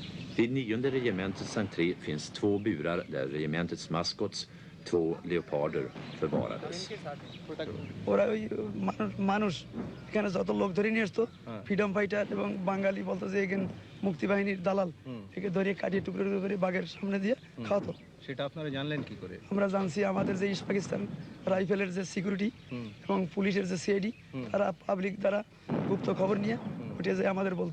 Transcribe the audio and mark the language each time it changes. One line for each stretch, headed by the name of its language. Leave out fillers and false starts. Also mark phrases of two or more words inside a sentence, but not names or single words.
Swedish: Vid 9:e regementets entré finns 2 burar där regementets maskots, 2 leoparder, förvarades.
Bangla: ওরা ওই মানুষ এখানে যত লোক ধরে নিয়ে আসতো
English: freedom fighter
Bangla: এবং বাঙালি বলতো যে এখানে মুক্তিবাহিনীর দালাল একে ধরে কাটিয়ে টুকরো টুকরো করে বাঘের সামনে দিয়ে খাওয়াতো। সেটা আপনারা জানলেন কি করে? আমরা জানছি আমাদের যে ইস্ট পাকিস্তান রাইফেলের যে সিকিউরিটি এবং পুলিশের যে সিআইডি তারা পাবলিক দ্বারা গুপ্ত খবর নিয়ে উঠে যায় আমাদের বলতো।